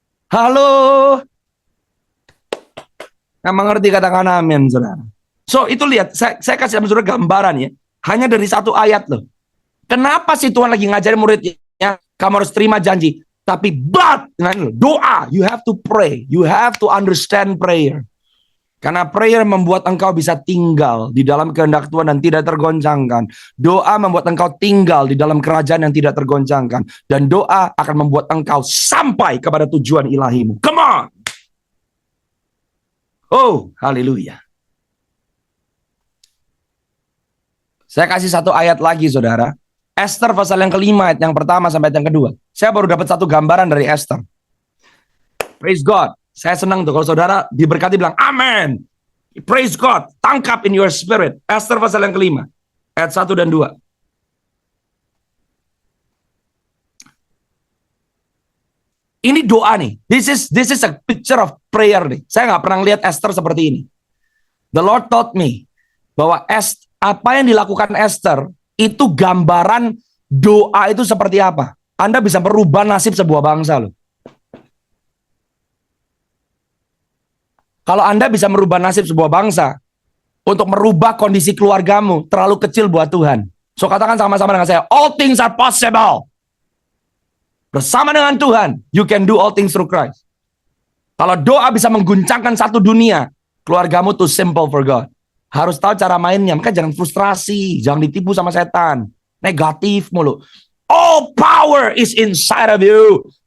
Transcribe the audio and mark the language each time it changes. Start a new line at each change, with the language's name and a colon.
Indonesian: Halo? Nggak mengerti, katakan amin, saudara. So, itu lihat, saya kasih sama saudara gambaran ya. Hanya dari satu ayat loh. Kenapa sih Tuhan lagi ngajarin muridnya, kamu harus terima janji. Tapi doa,
English: you have to pray, you have to understand prayer.
Indonesian: Karena prayer membuat engkau bisa tinggal di dalam kehendak Tuhan dan tidak tergoncangkan. Doa membuat engkau tinggal di dalam kerajaan yang tidak tergoncangkan. Dan doa akan membuat engkau sampai kepada tujuan ilahimu.
English: Come on!
Indonesian: Oh, haleluya. Saya kasih satu ayat lagi, saudara. Esther pasal yang kelima, ayat yang pertama sampai ayat yang kedua. Saya baru dapat satu gambaran dari Esther.
English: Praise God.
Indonesian: Saya senang tuh kalau saudara diberkati bilang amen. Praise God. Tangkap
English: in your spirit.
Indonesian: Esther pasal yang kelima. Ayat 1 dan 2. Ini doa nih.
English: This is a picture of prayer nih.
Indonesian: Saya nggak pernah lihat Esther seperti ini.
English: The Lord taught me
Indonesian: bahwa apa yang dilakukan Esther itu gambaran doa itu seperti apa. Anda bisa merubah nasib sebuah bangsa loh. Kalau Anda bisa merubah nasib sebuah bangsa, untuk merubah kondisi keluargamu, terlalu kecil buat Tuhan. So katakan sama-sama dengan saya,
English: all things are possible.
Indonesian: Bersama dengan Tuhan,
English: you can do all things through Christ.
Indonesian: Kalau doa bisa mengguncangkan satu dunia, keluargamu
English: too simple for God.
Indonesian: Harus tahu cara mainnya. Maka jangan frustrasi, jangan ditipu sama setan. Negatif mulu.
English: All power is inside of you.